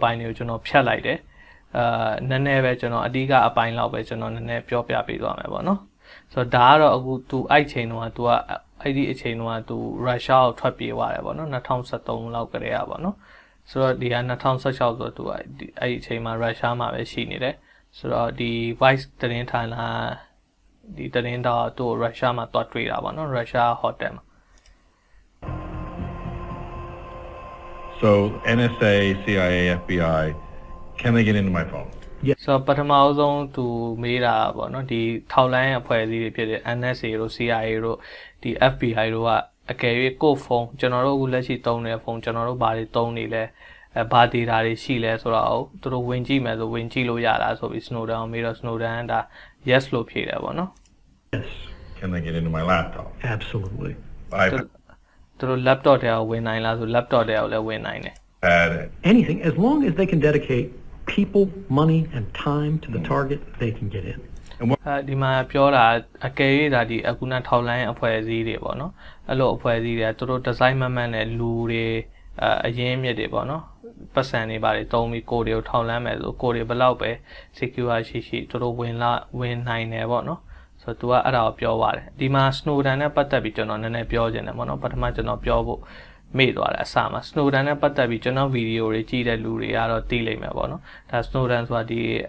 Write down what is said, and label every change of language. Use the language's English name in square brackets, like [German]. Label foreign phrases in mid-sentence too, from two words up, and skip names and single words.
[Burmese] ပိုင်းတွေကိုကျွန်တော်ဖြတ်လိုက်တယ်နည်းနည်းပဲကျွန်တော်အဓိကအပိုင်းလောက်ပဲကျွန်တော်နည်းနည်းပြောပြပေးသွားမယ်ပေါ့နော်ဆိုတော့ဒါကတော့အခုသူအဲ့ချိန်တုန်းကသူကအဲ့ဒီအချိန်တုန်းကသူရုရှားကိုထွက်ပြေးသွားတယ်ပေါ့နော်2013လောက်ကတည်းကပေါ့နော်ဆိုတော့ဒီက2016ဆိုတော့သူကအဲ့ဒီအချိန်မှာရုရှားမှာပဲရှိနေတယ်ဆိုတော့ဒီ voice သတင်းဌာနဒီသတင်းတော့သူ့ရုရှားမှာတွားတွေ့တာပေါ့နော်ရုရှားဟိုတယ်မှာ [English] So NSA, CIA, FBI, can they get into my phone? Yes. So [Burmese] ပထမဆုံးသူမေးတာပေါ့နော်ဒီထောက်လိုင်းအဖွဲ့အစည်းတွေဖြစ်တဲ့ NSA တို့ CIA တို့ဒီ FBI တို့ကအကယ်၍ကိုယ့်ဖုန်းကျွန်တော်တို့အခုလက်ရှိသုံးနေတဲ့ဖုန်းကျွန်တော်တို့ဘာတွေသုံးနေလဲဘာ data တွေရှိလဲဆိုတော့သူတို့ဝင်ကြည့်မယ်ဆိုဝင်ကြည့်လို့ရတာဆိုပြီး Snowden ကိုမေးတော့ Snowden ကဒါ yes လို့ဖြေတယ်ပေါ့နော် [English] Yes. Can they get into my laptop? Absolutely. [Burmese] သူတို့ laptop တွေကဝင်နိုင်လားဆို laptop တွေကလည်းဝင်နိုင်တယ် [English] Anything as long as they can dedicate people, money and time to the target, they can get in. [Burmese] ဒီမှာပြောတာအကယ်၍ဒါဒီအခုနထောက်လိုင်းအဖွဲ့အစည်းတွေပေါ့နော်အဲ့လိုအဖွဲ့အစည်းတွေကသူတို့ design မှန်နဲ့လူတွေအရင်းမြစ်တွေပေါ့နော်ပတ်စံတွေပါတယ်တုံးပြီးကိုယ်တွေကိုထောက်လန်းမယ်ဆိုကိုယ်တွေဘယ်လောက်ပဲ secure ရှိသူတို့ဝင်နိုင်တယ်ပေါ့နော်ဆိုတော့သူကအဲ့ဒါကိုပြောပါတယ်ဒီမှာ Snowden နဲ့ပတ်သက်ပြီးကျွန်တော်နည်းနည်းပြောချင်တယ်ပေါ့နော်ပထမကျွန်တော်ပြောဖို့မေ့သွားတယ်အစမှာ Snowden နဲ့ပတ်သက်ပြီးကျွန်တော်ဗီဒီယိုတွေကြည့်တဲ့လူတွေကတော့သိလိမ့်မယ်ပေါ့နော်ဒါ Snowden ဆိုတာဒီ